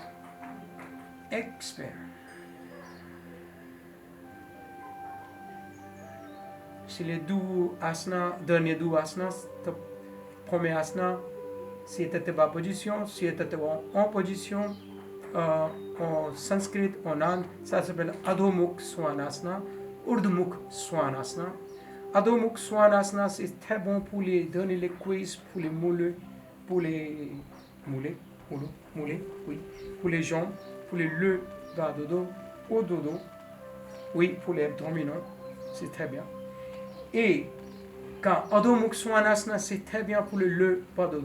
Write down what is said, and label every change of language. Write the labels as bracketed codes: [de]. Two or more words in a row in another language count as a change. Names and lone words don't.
[fr] Expire. c'est les deux asanas, derniers deux asanas. Premier asana, si tu es en position, si tu es en position, en sanskrit, en Inde, ça s'appelle Adho Mukh Svanasana, Urdhva Mukh Svanasana. Adho Mukh Svanasana, c'est très bon pour les donner les cuisses, pour les mollets, pour les mollets, oui, pour les jambes, pour les le bas de dos, au dodo, oui, pour les abdominaux, c'est très bien. Et quand Adho Mukh Svanasana, c'est très bien pour le bas de dos.